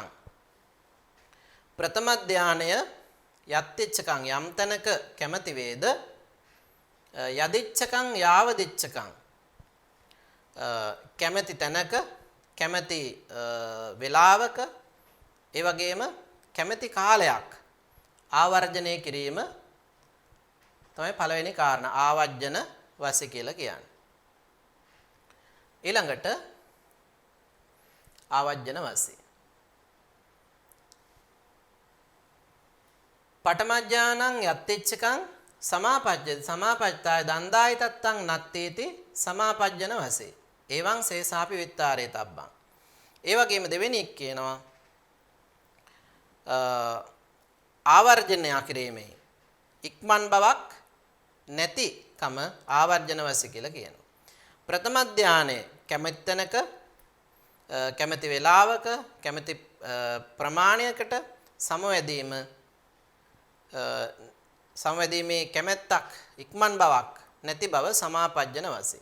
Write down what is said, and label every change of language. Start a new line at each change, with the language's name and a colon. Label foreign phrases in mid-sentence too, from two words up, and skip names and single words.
Sinhala: ප්‍රථම ධානය යත්තිච්ඡකං යම් තැනක කැමැති වේද,
Pali: යදිච්ඡකං යාවදිච්ඡකං
Sinhala: කැමැති තැනක කැමැති වේලාවක ඒ වගේම කැමැති කාලයක් ආවර්ජනය කිරීම තමයි පළවෙනි කාරණා
Pali: ආවජ්ජන වසි
Sinhala: කියලා කියන්නේ.
Pali: ඊළඟට ආවජ්ජන වසි පඨමඥානං යත්තිච්ඡකං සමාපජ්ජති සමාපජ්ජාය දන්දාය තත්තං නත්තේති සමාපජ්ජන වසි. එවං සේසාපි විත්තාරේ තබ්බං.
Sinhala: ඒ වගේම දෙවෙනි එක කියනවා ආවර්ජනය කිරීමේ ඉක්මන් බවක් නැතිකම ආවර්ජන වසි කියලා කියනවා. ප්‍රථම ධානයේ කැමැති තැනක කැමැති වේලාවක කැමැති ප්‍රමාණයකට සමවැදීමේ කැමැත්තක් ඉක්මන් බවක් නැති බව
Pali: සමාපජ්ජන වසි.